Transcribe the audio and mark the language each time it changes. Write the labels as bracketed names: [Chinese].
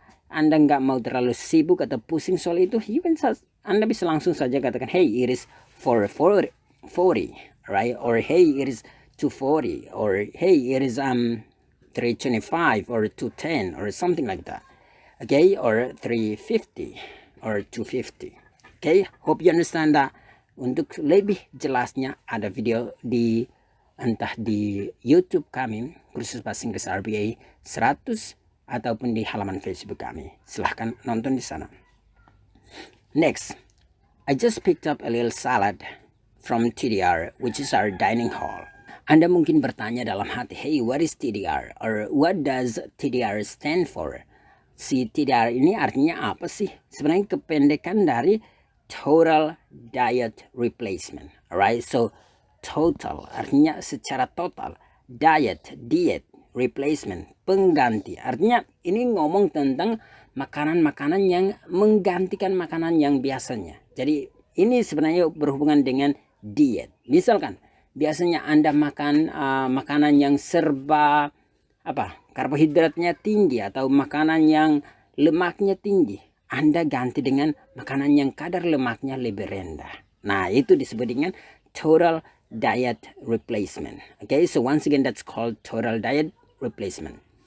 [Indonesian] Anda nggak mau terlalu sibuk atau pusing soal itu, Anda bisa langsung saja katakan [English] hey, it is 4:40, right? Or hey, it is 2:40, or hey, it is 3:25 or 2:10 or something like that. Okay, or 3:50 or 2:50. Okay, hope you understand that. [Indonesian] Untuk lebih jelasnya ada video entah di YouTube kami, Kursus Bahasa Inggris RBA 100 ataupun di halaman Facebook kami. Silahkan nonton di sana. [English] Next, I just picked up a little salad from TDR, which is our dining hall. [Indonesian] Anda mungkin bertanya dalam hati, [English] hey, what is TDR? Or what does TDR stand for? [Indonesian] Si TDR ini artinya apa sih? Sebenarnya kependekan dari Total Diet Replacement. [English] Alright, so [Indonesian] total artinya secara total. Diet, replacement, pengganti. Artinya ini ngomong tentang makanan-makanan yang menggantikan makanan yang biasanya. Jadi ini sebenarnya berhubungan dengan diet. Misalkan biasanya Anda makan makanan yang serba karbohidratnya tinggi atau makanan yang lemaknya tinggi. Anda ganti dengan makanan yang kadar lemaknya lebih rendah. Nah, itu disebut dengan total diet replacement. [English] Okay, so once again that's called total diet replacement.